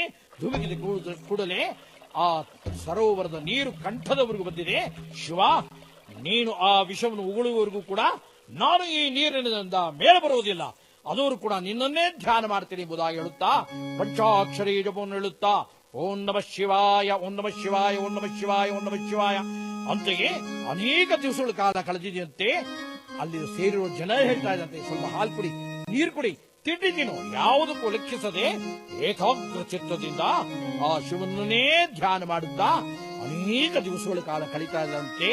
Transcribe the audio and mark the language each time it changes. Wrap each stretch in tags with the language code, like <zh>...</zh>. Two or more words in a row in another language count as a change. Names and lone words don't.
<kn>ಧುಮುಕಿದ ಕೂಡಲೇ ಆ ಸರೋವರದ ನೀರು ಕಂಠದವರೆಗೂ ಬಂದಿದೆ. ಶಿವ, ನೀನು ಆ ವಿಷವನ್ನು ಉಗುಳುವವರೆಗೂ ಕೂಡ ನಾನು ಈ ನೀರಿನಿಂದ ಮೇಲೆ ಬರುವುದಿಲ್ಲ. ಅದವರು ಕೂಡ ನಿನ್ನನ್ನೇ ಧ್ಯಾನ ಮಾಡ್ತೀನಿ ಎಂಬುದಾಗಿ ಹೇಳುತ್ತಾ ಪಂಚಾಕ್ಷರಿ ಜಪವನ್ನು ಹೇಳುತ್ತಾ</kn> <sa>ಓಂ ನಮಃ ಶಿವಾಯ, ಓಂ ನಮಃ ಶಿವಾಯ, ಓಂ ನಮಃ ಶಿವಾಯ, ಓಂ ನಮಃ ಶಿವಾಯ</sa> <kn>ಅಂತೆಯೇ ಅನೇಕ ದಿವಸಗಳ ಕಾಲ ಕಳೆದಿದೆಯಂತೆ. ಅಲ್ಲಿ ಸೇರಿರುವ ಜನ ಹೇಳ್ತಾ ಇದ್ದಂತೆ, ಸ್ವಲ್ಪ ಹಾಲು ಕುಡಿ, ನೀರು ಕುಡಿ, ತಿಂಡಿ ತಿನ್ನು, ಯಾವುದಕ್ಕೂ ಲೆಕ್ಕಿಸದೆ ಏಕಾಗ್ರ ಚಿತ್ತದಿಂದ ಆ ಶಿವನನ್ನೇ ಧ್ಯಾನ ಮಾಡುತ್ತಾ ಅನೇಕ ದಿವಸಗಳ ಕಾಲ ಕಳೀತಾ ಇದ್ದಂತೆ.</kn>